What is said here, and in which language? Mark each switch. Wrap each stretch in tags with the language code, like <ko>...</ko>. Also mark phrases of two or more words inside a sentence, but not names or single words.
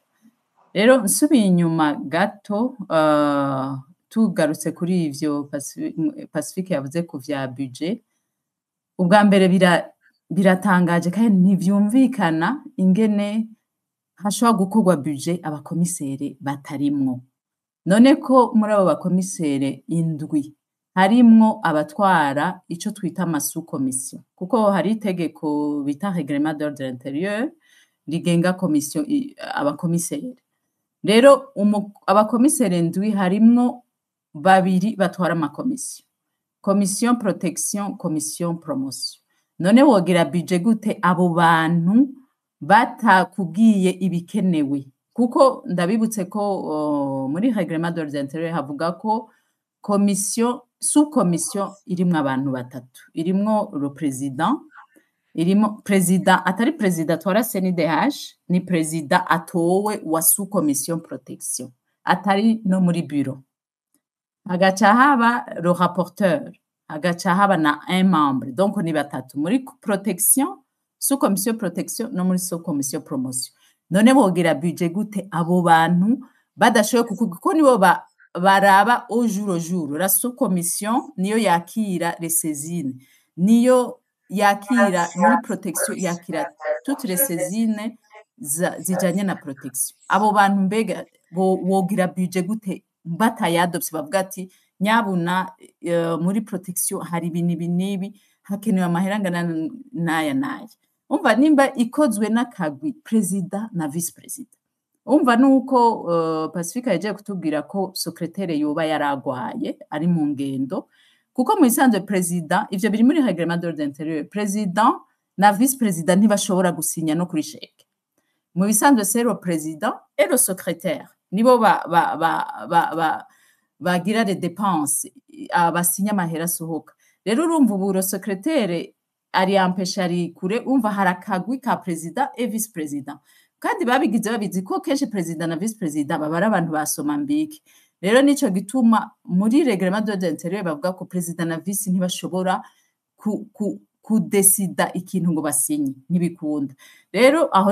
<rn>Rero nsubiye inyuma gato tugarutse kuri ivyo Pacifique yavuze ku vya budget ubwa mbere biratangaje kandi ntivyumvikana ingene hashobora gukorwa budget abakomisere batarimwo. None ko muri abo bakomisere indwi harimwo abatwara ico twita amasukomisiyo kuko hari itegeko bita</rn> <fr>règlement d'ordre intérieur</fr> <rn>rigenga komisiyo abakomisere. Rero abakomisere ndwi harimwo babiri batwara amakomisiyo,</rn> <fr>commission protection, commission promotion.</fr> <rn>None wogira budget gute abo bantu batakubwiye ibikenewe? Kuko ndabibutse ko muri</rn> <fr>règlement d'ordre intérieur</fr> <rn>havuga ko</rn> <fr>commission sous-commission</fr> <rn>irimwo abantu batatu, irimwo</rn> <fr>le président,</fr> <rn>irimo président atari président atwara CNDH ni président atowe wa</rn> <fr>sous-commission protection</fr> <rn>atari no muri bureau. Hagaca haba</rn> <fr>le rapporteur,</fr> <rn>hagaca haba na</rn> <fr>un membre,</fr> <rn>donc ni batatu muri protection,</rn> <fr>sous-commission protection</fr> <rn>no muri</rn> <fr>sous-commission promotion.</fr> <rn>None bogira budget gute abo bantu badashoboye kuko nibo baraba</rn> <fr>au jour. La sous-commission</fr> <rn>niyo yakira</rn> <fr>les saisines,</fr> <rn>niyo yakira muri protection yakira</rn> <fr>toutes les saisines</fr> <rn>zijanye na protection. Abo bantu mbega wogira budget gute batayadopse bavuga ati nyabuna muri protection hari ibinibi hakenewe amahera angana naya. Umva nimba ikozwe n'akagwi president na</rn> <fr>vice president.</fr> <rn>Umva nuko Pacifique yaje kutubwira ko secrétaire yoba yaragwaye ari mu ngendo kuko mu isanzwe president ivyo biri muri</rn> <fr>règlement d'ordre intérieur</fr> <rn>president na</rn> <fr>vice president</fr> <rn>ntibashobora gusinya no kuri chèque. Mu bisanzwe</rn> <fr>c'est le président et le secrétaire</fr> <rn>nibo bagira</rn> <fr>les dépenses</fr> <rn>abasinya amahera sohoka. Rero urumva ubu</rn> <fr>le secrétaire</fr> <rn>ari ampesha ari kure umva harakagwi ka</rn> <fr>president et vice president</fr> <rn>kandi babigize babizi ko kenshi president na</rn> <fr>vice president</fr> <rn>baba ari abantu basoma mbiki rero nico gituma muri</rn> <fr>reglement d'ordre intérieur</fr> <rn>bavuga ko president na vice ntibashobora kudesida ikintu ngo basinye ntibikunda rero aho</rn>